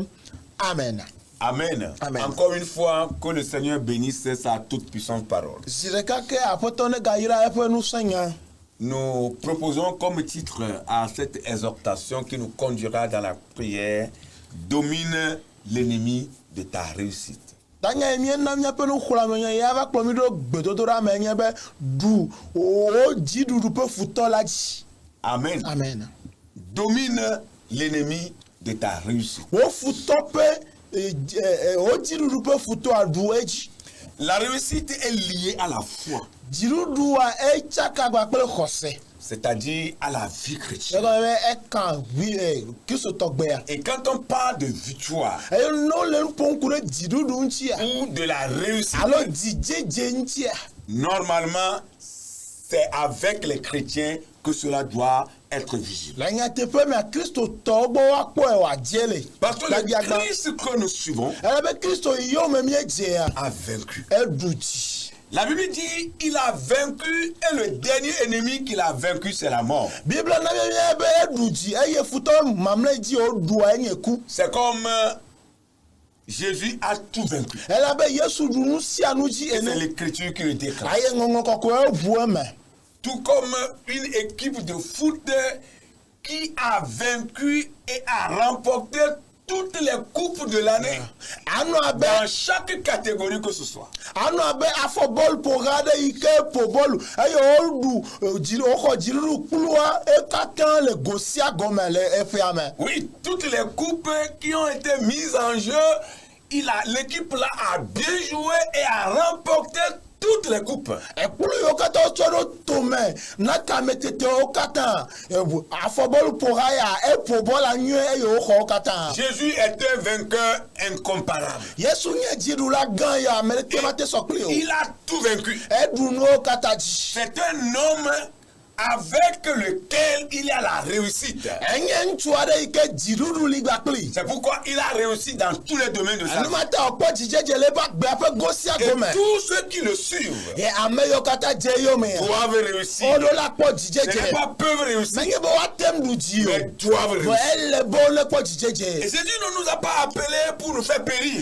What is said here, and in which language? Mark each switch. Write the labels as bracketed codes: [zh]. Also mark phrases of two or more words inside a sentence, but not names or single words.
[fr] Amen. Amen. Amen. Encore une fois, que le Seigneur bénisse sa toute puissante parole. [ee] Zi ɖeka ke aƒetɔ ne gayra eƒe ŋusẽnya. [fr] Nous proposons comme titre à cette exhortation qui nous conduira dans la prière, domine l'ennemi de ta réussite. [ee] Tanya miena míaƒe nuxlɔ̃ame ya va kplɔ mi ɖo gbedodoɖa me nye be ɖu wo dziɖuɖu ƒe futɔ la dzi. [fr] Amen. Amen. Domine l'ennemi de ta réussite. [ee] Wo futɔ ƒe wo dziɖuɖu ƒe futɔ aɖu edzi. [fr] La réussite est liée à la foi, [ee] Dziɖuɖua etsaka kpakple xɔse. [fr] c'est-à-dire à la vie chrétienne. [ee] Egɔme be eka kristotɔgbea. [fr] Et quand on parle de victoire [ee] Eye ne wole nu ƒom ku ɖe dziɖuɖu ŋutia [fr] ou de la réussite, [ee] alo dzidzedze ŋutia, [fr] normalement, c'est avec les chrétiens que cela doit être visible. [ee] le nyateƒe mea kristotɔwo gbɔ woakpɔe wòadze le. [fr] Parce que le [ee] Gbagba. [fr] Christ que nous suivons [ee] Ele be kristo yiwo me míedzea [fr] a vaincu. [ee] eɖu dzi. [fr] La Bible dit il a vaincu et le dernier ennemi qu'il a vaincu c'est la mort. [ee] Bible na míamia be eɖu dzi eye futɔ mamlɛ dzi woɖua enye ku. [fr] C'est comme Jésus a tout vaincu. [ee] Elabe Yesu ɖu nu sia nu dzi [fr] Et c'est [ee] ene. [fr] l'écriture qui le déclare. [ee] Aye ŋɔŋɔ kɔkɔe ʋu eme. [fr] Tout comme une équipe de foot qui a vaincu et a remporté toutes les coupes de l'année [ee] Anɔ abe [fr] dans chaque catégorie que ce soit. [ee] anɔ abe afɔ bɔlu ƒoha ɖe yi ke ƒo bɔlu eye woxɔ dziɖuɖu kplua katã le go sia gɔme le eƒea me. [fr] Oui, toutes les coupes qui ont été mises en jeu, l'équipe là a bien joué et a remporté toutes les coupes. [ee] Ekplu yiwo katã wotsɔ ɖo tome na kametetewo katã afɔbɔlu ƒoha ya eƒo bɔla nyuie eye woxɔ wo katã. [fr] Jésus est un vainqueur incomparable. [ee] Yesu nye dziɖula gã ya ame ɖeke mate sɔ kpli o. [fr] Il a tout vaincu. [ee] Eɖu nuwo katã dzi. [fr] C'est un homme avec lequel il y a la réussite. [ee] Enye ŋutsu aɖe yi ke dziɖuɖu li gbakpli. [fr] C'est pourquoi il a réussi dans tous les domaines de sa vie. [ee] Enumata wòkpɔ dzidzedze le eƒe agbea ƒe go sia [fr] Et [ee] gome. [fr] tous ceux qui le suivent [ee] Ye ame yiwo katã dze eyome [fr] doivent réussir. [ee] woɖo la kpɔ [fr] Ce [ee] dzidzedze. [fr] n'est pas peuvent réussir, [ee] Menye be woatem ɖu dzi o. [fr] mais doivent [ee] Vɔ [fr] réussir. [ee] ele be wole kpɔ [fr] Et [ee] dzidzedze. [fr] Jésus ne nous a pas appelés pour nous faire périr.